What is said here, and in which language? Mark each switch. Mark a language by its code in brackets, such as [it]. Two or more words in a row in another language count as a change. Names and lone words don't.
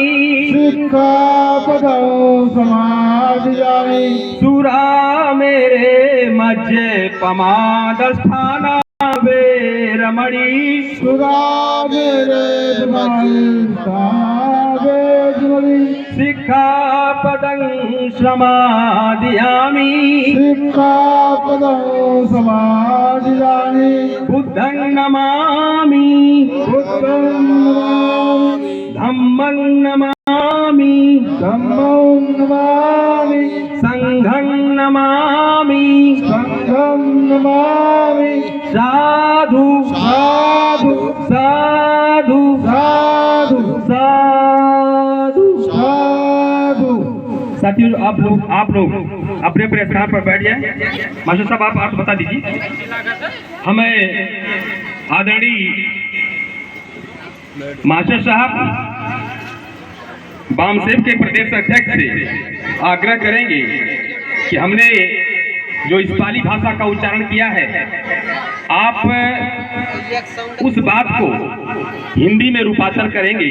[pi] सिक्खापदं समादियामि। सुरामेरे मज्जे पमादस्थाना वेरमणि। सुरामेरे वेरमणि। सिक्खापदं समादियामि। सिक्खापदं समादियामि। बुद्धं नमामि। बुद्धं नमामि। धम्मं नमामि। धम्मं नमामि। संघं नमामि। संघं नमामि। साधु साधु साधु साधु साधु। साधु। [hi] साथियों, आप लोग अपने अपने स्थान पर बैठ जाए। मास्टर साहब, आप अर्थ बता दीजिए। हमें आदरणीय मास्टर साहब बामसेव के प्रदेश अध्यक्ष से आग्रह करेंगे कि हमने जो इस पाली भाषा का उच्चारण किया है, आप उस बात को हिंदी में रूपांतर करेंगे।